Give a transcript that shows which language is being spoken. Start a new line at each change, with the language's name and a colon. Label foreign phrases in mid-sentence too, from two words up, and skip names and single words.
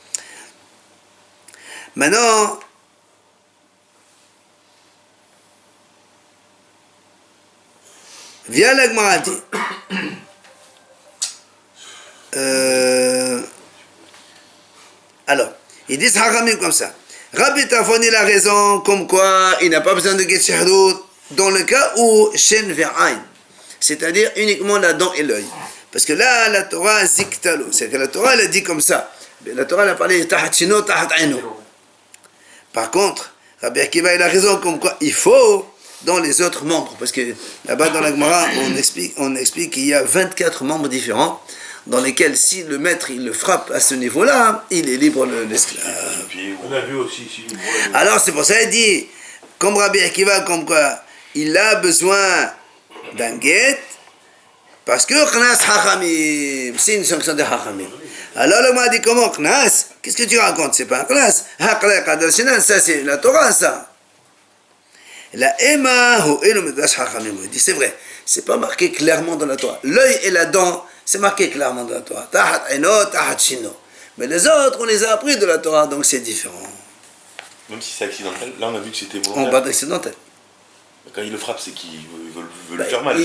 French: Maintenant, via la Gemara dit, alors, ils disent Hachamim comme ça. Rabbi Tafon, il a raison, comme quoi il n'a pas besoin de
Hebrew: גט שחרור
French: dans le cas où
Hebrew: שן ועין,
French: c'est-à-dire uniquement la dent et l'œil. Parce que là, la Torah ziktalo, c'est que la Torah, elle a dit comme ça. La Torah, elle a parlé
Hebrew: תחת שינו, תחת עינו.
French: Par contre, Rabbi Akiva, il a raison comme quoi il faut dans les autres membres. Parce que là-bas, dans la Gemara, on explique qu'il y a 24 membres différents dans lesquels, si le maître, il le frappe à ce niveau-là, il est libre l'esclave. On a vu aussi ici. Alors, c'est pour ça qu'il dit, comme Rabbi Akiva, comme quoi il a besoin d'un guet, parce que
Hebrew: קנס חכמים,
French: c'est une sanction de Hachamim. Alors le m'a dit comment Qnas? Qu'est-ce que tu racontes? C'est pas un Qnas. Ça c'est la Torah, ça.
Hebrew: לא אימא הוא אלו מדרש חכמים.
French: Il dit c'est vrai, c'est pas marqué clairement dans la Torah. L'œil et la dent, c'est marqué clairement dans la Torah.
Hebrew: תחת עינו, תחת שינו.
French: Mais les autres, on les a appris de la Torah, donc c'est différent. Même si c'est accidentel, là on a vu que c'était On volontaire. parle d'accidentel. Quand il le frappe, c'est qu'il veut le faire mal.